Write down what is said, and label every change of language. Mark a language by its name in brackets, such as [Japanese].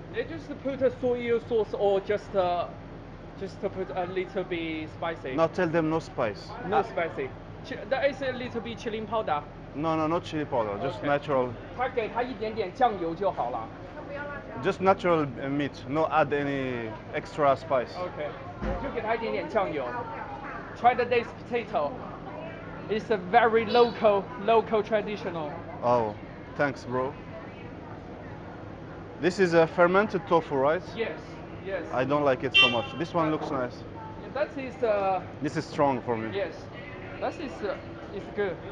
[English] They just put a soy sauce or just to put a little bit spicy. Now tell them no spice. No spicy. There is a little bit chili powder. No, not chili powder. Just Okay. natural. [Chinese] 它给它一点点酱油就好了。 [English] Just natural meat. No add any extra spice. [Chinese] OK，就给它一点点酱油。 [English] Try the diced potato. It's a very local traditional. Oh, thanks, bro. This is a fermented tofu, right? Yes, yes. I don't like it so much. This one looks nice. That is This is strong for me. yes. That is it's good.